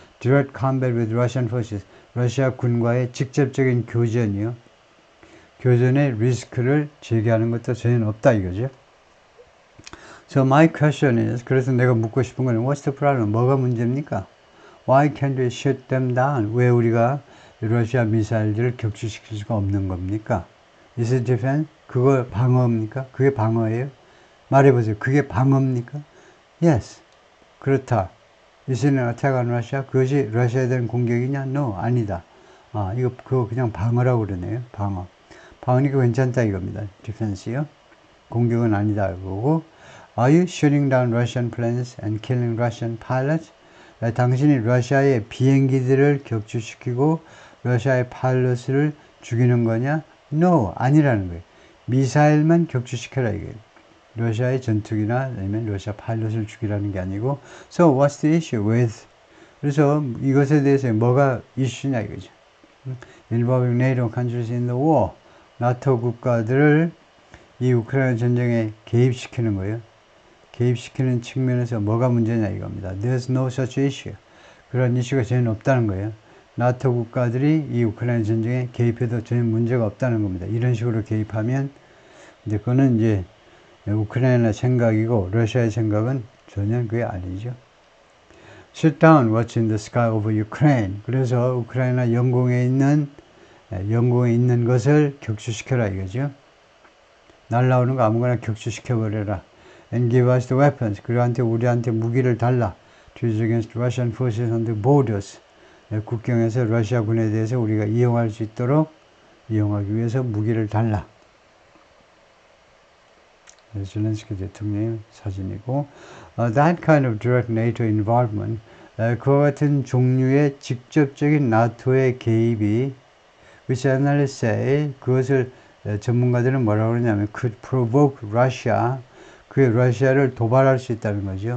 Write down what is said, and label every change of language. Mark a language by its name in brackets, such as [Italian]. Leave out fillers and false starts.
[English] direct combat with Russian forces [Korean] 러시아 군과의 직접적인 교전이요. 교전의 리스크를 제기하는 것도 전혀 없다 이거죠. [English] So my question is, [Korean] 그래서 내가 묻고 싶은 거는 [English] what's the problem? [Korean] 뭐가 문제입니까? [English] Why can't we shoot them down? [Korean] 왜 우리가 러시아 미사일들을 격추시킬 수가 없는 겁니까? [English] Is it defense? [Korean] 그거 방어입니까? 그게 방어예요? 말해보세요. 그게 방어입니까? [English] Yes. [Korean] 그렇다. [English] Is it an attack on Russia? [Korean] 그것이 러시아에 대한 공격이냐? [English] No. [Korean] 아니다. 그거 그냥 방어라고 그러네요. 방어니까 괜찮다 이겁니다. Defense요. 공격은 아니다. 그거고. [English] Are you shooting down Russian planes and killing Russian pilots? [Korean] 당신이 러시아의 비행기들을 격추시키고 러시아의 파일럿을 죽이는 거냐? [English] No, [Korean] 아니라는 거예요. 미사일만 격추시켜라 이거예요. 러시아의 전투기나 아니면 러시아 파일럿을 죽이라는 게 아니고 [English] So what's the issue with? [Korean] 그래서 이것에 대해서 뭐가 이슈냐 이거죠. [English] Involving NATO countries in the war. [Korean] 나토 국가들을 이 우크라이나 전쟁에 개입시키는 거예요. 개입시키는 측면에서 뭐가 문제냐 이겁니다. [English] There's no such issue. [Korean] 그런 이슈가 전혀 없다는 거예요. 나토 국가들이 이 우크라이나 전쟁에 개입해도 전혀 문제가 없다는 겁니다. 이런 식으로 개입하면, 근데 그거는 이제 우크라이나 생각이고 러시아의 생각은 전혀 그게 아니죠. [English] Shoot down what's in the sky over Ukraine. [Korean] 그래서 우크라이나 영공에 있는 것을 격추시켜라 이거죠. 날라오는 거 아무거나 격추시켜버려라. [English] And give us the weapons. [Korean] 우리한테 무기를 달라. [English] To use against Russian forces on the borders. [Korean] 국경에서 러시아군에 대해서 우리가 이용할 수 있도록 이용하기 위해서 무기를 달라. 젤렌스키 대통령의 사진이고, [English] that kind of direct NATO involvement, [Korean] 그와 같은 종류의 직접적인 나토의 개입이, [English] which analysts say, [Korean] 그것을 전문가들은 뭐라고 그러냐면, [English] could provoke Russia, [Korean] 그 러시아를 도발할 수 있다는 거죠.